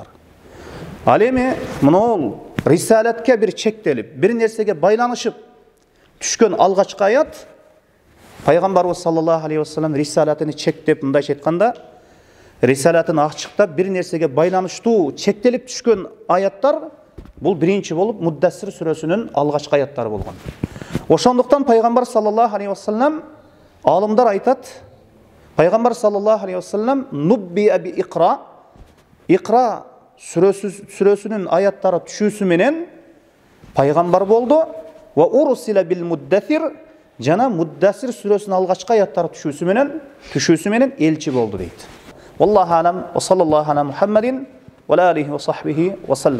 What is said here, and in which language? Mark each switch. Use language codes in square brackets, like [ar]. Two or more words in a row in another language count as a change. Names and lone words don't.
[ky] Ал эми мына ол рисалатка бир чектелип, бир нерсеге байланышып түшкөн алгачкы аят, Пайгамбарыбыз [ar] صلى الله عليه وسلم [ky] рисалатын чектеп, мындайча айтканда, рисалатын ачыктап бир нерсеге байланыштуу чектелип түшкөн аяттар бул биринчи болуп Муддассир сүрөсүнүн алгачкы аяттары болгон. Ошондуктан Пайгамбар [ar] صلى الله عليه وسلم, [ky] алымдар айтат, Пайгамбар [ar] صلى الله عليه وسلم نبئ باقرأ [ky] сүрөсүнүн аяттары түшүүсү менен пайгамбар болду. [ar] وأرسل بالمدثر, [ky] жана Муддассир сүрөсүнүн алгачкы аяттары түшүүсү менен элчи болду дейт. [ar] والله أعلم، وصلى الله على محمد وعليه وصحبه وسلم.